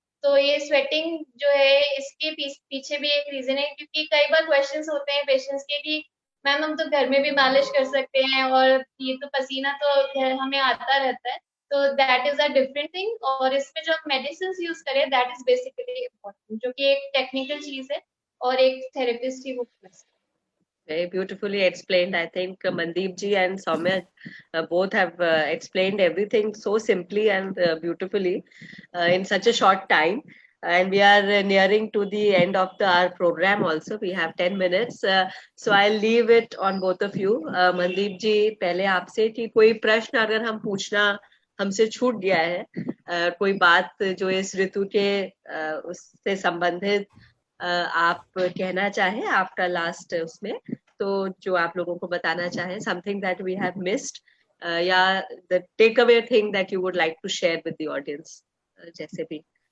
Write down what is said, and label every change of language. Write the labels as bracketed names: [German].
[Hindi] तो ये स्वेटिंग जो है इसके पीछे भी एक रीजन है, क्योंकि कई बार क्वेश्चंस होते हैं पेशेंट्स के कि मैम हम तो घर में भी मालिश कर सकते हैं और ये तो पसीना तो हमें आता रहता है। तो [English] that is a different thing, [Hindi] और इसमें जो मेडिसिन यूज करें [English] that is basically important, [Hindi] जो कि एक टेक्निकल चीज है और एक थेरेपिस्ट ही वो कर सकते हैं। [English] Very beautifully explained. I think Mandeep ji and Soumya both have explained everything so simply and beautifully in such a short time. And we are nearing to the end of our program also. We have 10 minutes. So I'll leave it on both of you. [Hindi] Mandeep ji, पहले आपसे कि कोई प्रश्न अगर हम पूछना हमसे छूट गया है, कोई बात जो इस ऋतु के उससे संबंधित आप कहना चाहें आफ्टर लास्ट उसमें, तो जो आप लोगों को बताना चाहें, [English] something that we have missed, [Hindi] या [English] the takeaway thing that you would like to share with the audience, [Hindi] जैसे भी